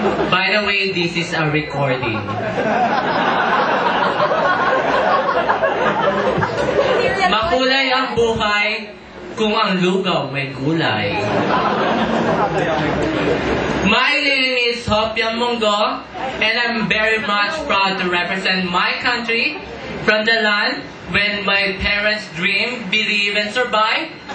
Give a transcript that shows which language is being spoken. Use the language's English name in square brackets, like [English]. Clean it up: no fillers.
[English] By the way, this is a recording. [Filipino] Makulay ang buhay kung ang lugaw may gulay. [English] My name is Hopiam Mongo, and I'm very much proud to represent my country from the land when my parents dream, believe, and survive.